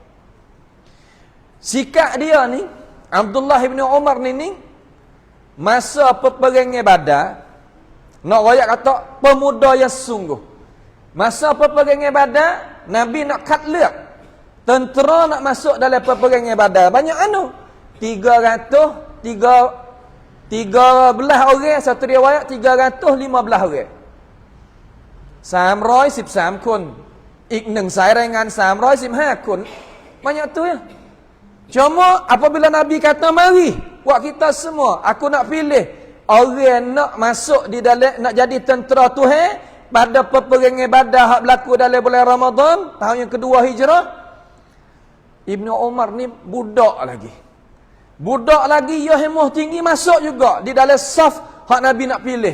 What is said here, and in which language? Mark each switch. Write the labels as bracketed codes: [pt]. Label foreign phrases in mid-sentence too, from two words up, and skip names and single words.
[ms] Sikap dia ni, Abdullah ibn Umar ni masa peperangan Badar, nak royak kata pemuda yang sungguh. Masa peperangan Badar, Nabi nak katlak tentera nak masuk dalam peperangan Badar. Banyak 13 orang, satu riwayat 315 orang. [th] 313 คน อีก1 สายรายงาน315 คน [ms] banyak tu ya. Cuma apabila Nabi kata mari buat kita semua, aku nak pilih orang nak masuk di dalam, nak jadi tentera Tuhan pada peperangan Badar hak berlaku dalam bulan Ramadan tahun yang kedua Hijrah. Ibnu Umar ni budak lagi ya hemah tinggi masuk juga di dalam saf hak Nabi nak pilih.